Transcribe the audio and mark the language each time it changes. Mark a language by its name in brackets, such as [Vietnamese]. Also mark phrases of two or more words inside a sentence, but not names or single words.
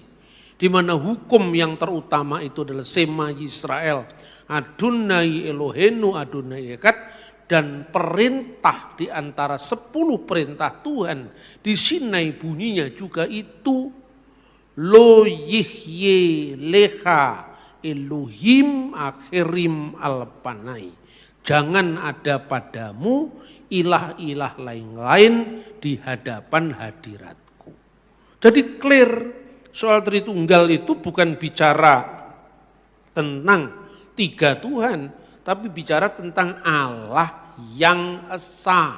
[Indonesian] Di mana hukum yang terutama itu adalah [Hebrew] שמע ישראל אדני אלהינו אדני אחד. [Indonesian] Dan perintah di antara 10 perintah Tuhan di Sinai bunyinya juga itu [Hebrew] לא יהיה לך אלהים אחרים על פני. [Indonesian] Jangan ada padamu ilah-ilah lain-lain di hadapan hadiratku. Jadi clear soal Tritunggal itu bukan bicara tentang 3 Tuhan, tapi bicara tentang Allah yang esa.